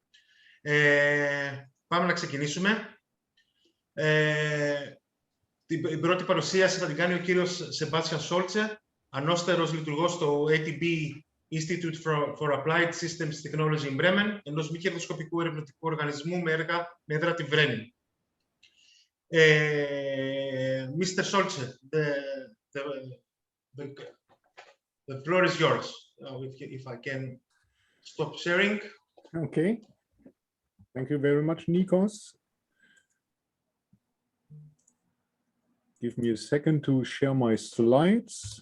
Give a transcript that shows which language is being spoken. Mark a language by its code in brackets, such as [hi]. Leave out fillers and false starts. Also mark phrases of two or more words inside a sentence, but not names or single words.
[el] Πάμε να ξεκινήσουμε. Την πρώτη παρουσίαση θα την κάνει ο κύριος Σεμπάστιαν Σόλτσε, ανώστερος λειτουργός στο ATB Institute for Applied Systems Technology in Bremen, ενός μη κερδοσκοπικού ερευνητικού οργανισμού με έδρα τη Βρέμη. [en] Mr. Solce, the floor is yours. If I can stop sharing. Okay. Thank you very much, Nikos. Give me a second to share my slides.